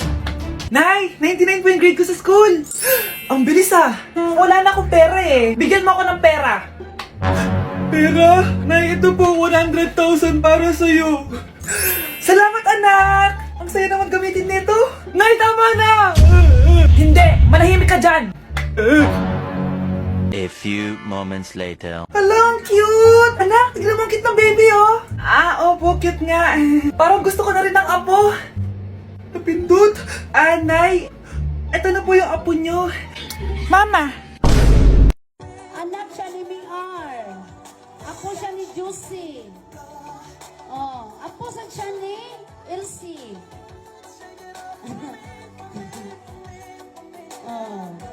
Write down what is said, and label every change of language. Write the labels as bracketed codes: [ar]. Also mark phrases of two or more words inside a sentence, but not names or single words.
[tl] Nay, 99 po yung grade ko sa school. Ang bilis wala na akong pera eh. Bigyan mo ako ng pera. Pera? Nay, ito po 100,000 para sa'yo. Salamat, anak! Ang saya naman gamitin nito. Nay, tama na! Hindi! Manahimik ka dyan! [en] A few moments later. [tl] Hala, ang cute! Anak, tignan mo ang cute ng baby, oh! Opo, cute nga. Parang gusto ko na rin ng apo. Napindot! Nay, eto na po yung apo nyo. Mama! Anak siya ni Miar. Ako siya ni Juicy. Oh, apo siya ni Elsie. Oh.